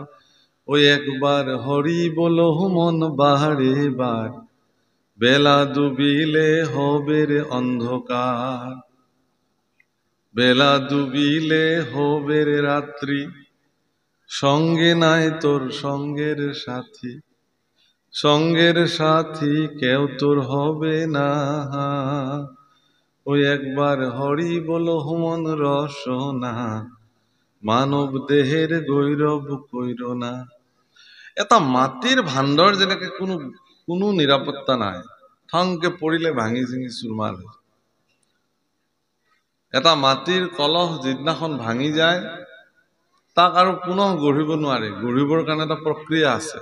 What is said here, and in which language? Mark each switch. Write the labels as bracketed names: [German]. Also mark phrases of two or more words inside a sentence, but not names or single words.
[Bangla] ওই একবার হরি বলো মন বাহারে বার, বেলা ডুবিলে হবে রে অন্ধকার, বেলা ডুবিলে হবে রে রাত্রি, সঙ্গে নাই তোর সঙ্গের সাথী, সঙ্গের সাথী কেউ তোর হবে না, ওই একবার হরি বলো মন রসনা, মানৱ দেহের গৈৰৱ কইর না। [Assamese] এটা মাটিৰ ভাণ্ডৰ যেনেকে কোনো নিৰাপত্তা নাই, ঠংকে পৰিলে ভাঙি চিঙি চুৰমাৰ হয়। এটা মাটিৰ কলহ যিদিনাখন ভাঙি যায় তাক আৰু পুনৰ গঢ়িব নোৱাৰে, গঢ়িবৰ কাৰণে এটা প্ৰক্ৰিয়া আছে।